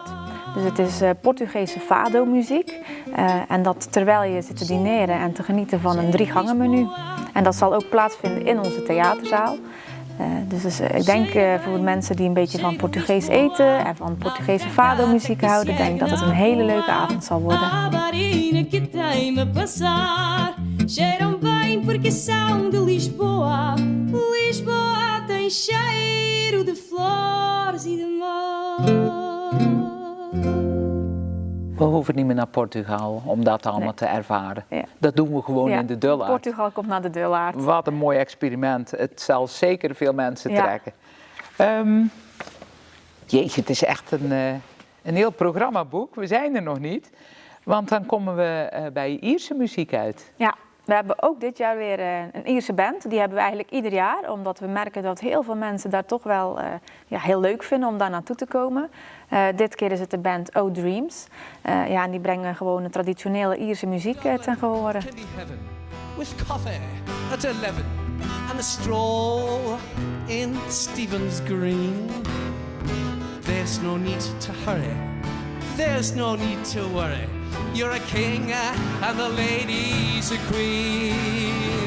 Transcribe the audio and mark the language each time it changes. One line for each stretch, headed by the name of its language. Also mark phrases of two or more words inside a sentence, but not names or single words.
Dutch: Dus het is Portugese fado-muziek. En dat terwijl je zit te dineren en te genieten van een 3 gangen menu. En dat zal ook plaatsvinden in onze theaterzaal. Dus ik denk voor de mensen die een beetje van Portugees eten en van Portugese fado-muziek houden, denk ik dat het een hele leuke avond zal worden.
Portuguese: Cheiram bem porque são de Lisboa. Lisboa tem cheiro de flores e de mar.
Dutch: We hoeven niet meer naar Portugal om dat allemaal te ervaren. Ja. Dat doen we gewoon in de Dullaard. Portugal komt naar de Dullaard. Wat een mooi experiment. Het zal zeker veel mensen trekken. Jeetje, het is echt een heel programmaboek. We zijn er nog niet. Want dan komen we bij Ierse muziek uit. Ja. We hebben ook dit jaar weer een Ierse band. Die hebben we eigenlijk ieder jaar. Omdat we merken dat heel veel mensen daar toch wel heel leuk vinden om daar naartoe te komen. Dit keer is het de band O Dreams. En die brengen gewoon een traditionele Ierse muziek ten gehore.
English: With coffee at 11 and a stroll in Stephen's Green. There's no need to hurry. There's no need to worry. You're a king and the lady's a queen.